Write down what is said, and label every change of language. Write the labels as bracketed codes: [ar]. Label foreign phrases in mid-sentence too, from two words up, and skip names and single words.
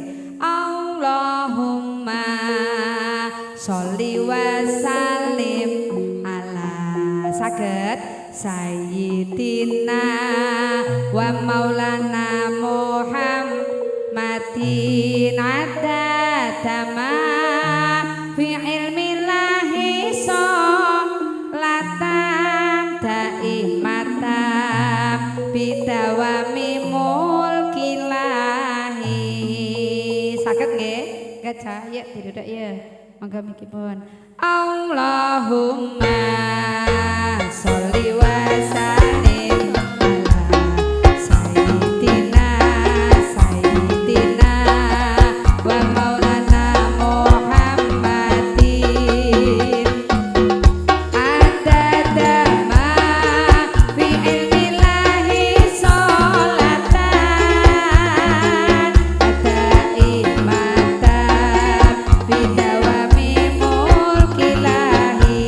[ar] اللهم صل وسلم على saged سيدنا ومولانا محمد عدد ما في علم الله صلاة دائمة بدوام ملك الله. [jv] Saged nggih? Gajah ya diduduk ya. Monggo mikipun. [ar] اللهم صل وسلم على سيدنا ومولانا محمد عدد ما في علم الله صلاة دائمة بدوام ملك الله.